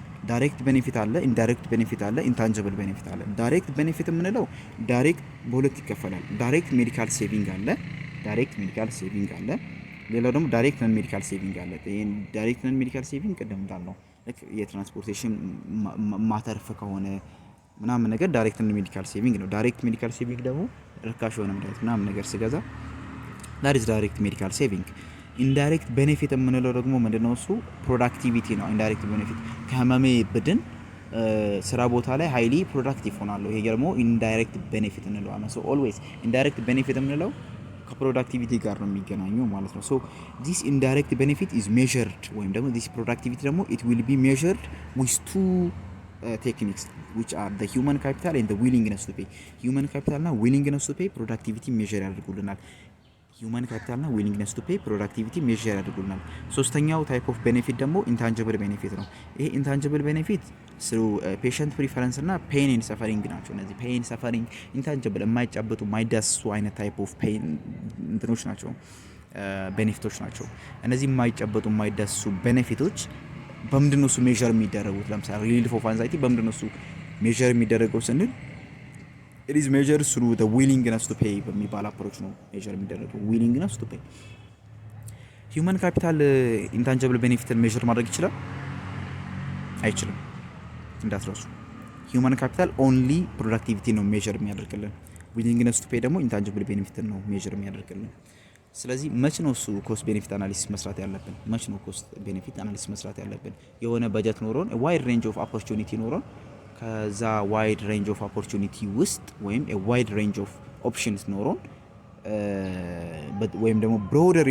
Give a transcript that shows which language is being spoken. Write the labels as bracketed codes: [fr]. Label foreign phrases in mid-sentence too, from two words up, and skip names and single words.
[en] direct benefit [am] አለ፣ [en] indirect benefit [am] አለ፣ [en] intangible benefit [am] አለ። [en] direct benefit [am] የምንለው ዳይሬክት በሁለት ይከፈላል። [en] direct medical saving [am] አለ፣ [en] direct medical saving [am] አለ። ሌላው ደግሞ [en] direct non medical saving [am] አለ። ይሄን [en] direct non medical saving [am] ቅድም እንዳልነው ልክ የትራንስፖርቴሽን ማተርፍ ከሆነ ምናምን ነገር [en] direct non medical saving [am] ነው። [en] direct medical saving [am] ደግሞ ርካሽ የሆነ መድኃኒት ምናምን ነገር ስገዛ [en] that is direct medical saving. indirect benefit [am] የምንለው ደግሞ ምንድነው? እሱ ፕሮዳክቲቪቲ ነው። [en] indirect benefit [am] ከህመሜ ብድን ስራ ቦታ ላይ [en] highly productive [am] ሆናለሁ። ይሄ ደግሞ [en] indirect benefit [am] እንለዋለን። [en] so always indirect benefit [am] የምንለው ከፕሮዳክቲቪቲ ጋር ነው የሚገናኘው ማለት ነው። [en] ሶ this indirect benefit is measured [am] ወይም ደግሞ [en] this productivity ደግሞ it will be measured with two techniques which are the human capital and the willingness to pay. human capital እና willingness to pay productivity measure [am] ያደርጉልናል። human capital እና [en] willingness to pay productivity measure [am] ያደርጉልናል። ሶስተኛው [en] type of benefit [am] ደግሞ [en] intangible benefit [am] ነው። ይሄ [en] intangible benefit through patient preference እና pain and suffering [am] ናቸው። እነዚህ [en] pain suffering intangible [am] የማይጨበጡ የማይዳስሱ አይነት [en] type of pain [am] እንትኖች ናቸው፣ ቤኔፊቶች ናቸው። እነዚህ የማይጨበጡ የማይዳስሱ ቤኔፊቶች በምንድነው እሱ ሜዠር የሚደረጉት? ለምሳሌ [en] relief of anxiety [am] በምንድነው እሱ ሜዠር የሚደረገው ስንል [en] it is measured through the willingness to pay [am] በሚባል አፕሮች ነው ሜዠር የሚደረገው። [en] willingness to pay human capital intangible benefit [am] ሜዠር ማድረግ ይችላል? አይችልም። እንዳትረሱ [en] human capital only productivity [am] ነው ሜዠር የሚያደርግልን። [en] willingness to pay [am] ደግሞ [en] intangible benefit [am] ነው ሜዠር የሚያደርግልን። ስለዚህ መች ነው እሱ [en] cost benefit analysis [am] መስራት ያለብን? መች ነው [en] cost benefit analysis [am] መስራት ያለብን? የሆነ በጀት ኖሮን [en] wide range of opportunity [am] ኖሮን ከዛ [en] wide range of opportunity [am] ውስጥ ወይም [en] wide range of options [am] ኖሮን ወይም ደግሞ [en] ብሮደር